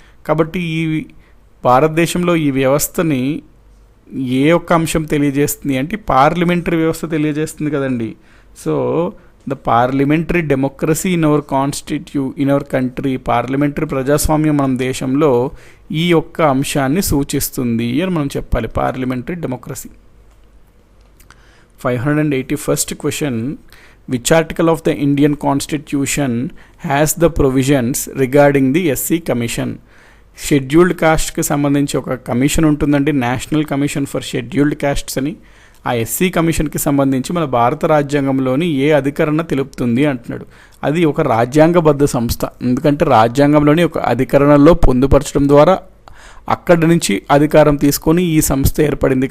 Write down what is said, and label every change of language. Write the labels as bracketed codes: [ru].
[te] కాబట్టి ఈ భారతదేశంలో ఈ వ్యవస్థని ఏ ఒక్క అంశం తెలియజేస్తుంది అంటే పార్లమెంటరీ వ్యవస్థ తెలియజేస్తుంది కదండి. [en] so the parliamentary democracy in our country, [te] parliamentary ప్రజాస్వామ్యం మన దేశంలో ఈ యొక్క అంశాన్ని సూచిస్తుంది అని మనం చెప్పాలి. [en] Parliamentary democracy. 581st question, which article of the Indian Constitution has the provisions regarding the SC Commission? [te] Scheduled కాస్ట్కి సంబంధించి ఒక కమిషన్ ఉంటుందండి, national commission for scheduled costs అని. ఆ ఎస్సీ కమిషన్కి సంబంధించి మన భారత రాజ్యాంగంలోని ఏ అధికరణ తెలుపుతుంది అంటున్నాడు. అది ఒక రాజ్యాంగబద్ధ సంస్థ, ఎందుకంటే రాజ్యాంగంలోని ఒక అధికరణలో పొందుపరచడం ద్వారా అక్కడి నుంచి అధికారం తీసుకొని ఈ సంస్థ ఏర్పడింది.